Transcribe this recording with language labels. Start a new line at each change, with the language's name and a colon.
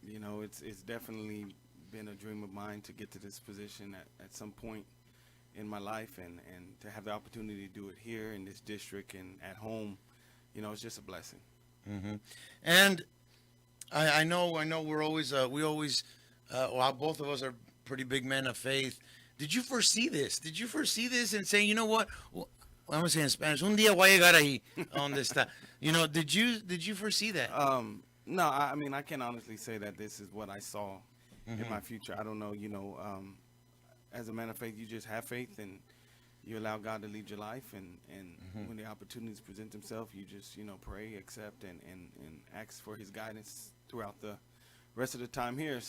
English: You know, it's definitely been a dream of mine to get to this position at some point in my life, and to have the opportunity to do it here in this district and at home, you know, it's just a blessing. Mm-hmm. And I know we're always well, both of us are pretty big men of faith. Did you foresee this? Did you foresee this and say, you know what? Well, I'm gonna say in Spanish,
Spanish: un día voy a llegar ahí donde está.
English: You know, did you foresee that? No, I mean, I can honestly say that this is what I saw in my future. I don't know, you know, as a man of faith, you just have faith and you allow God to lead your life, and when the opportunities present themselves, you just, you know, pray, accept, and ask for his guidance throughout the rest of the time here.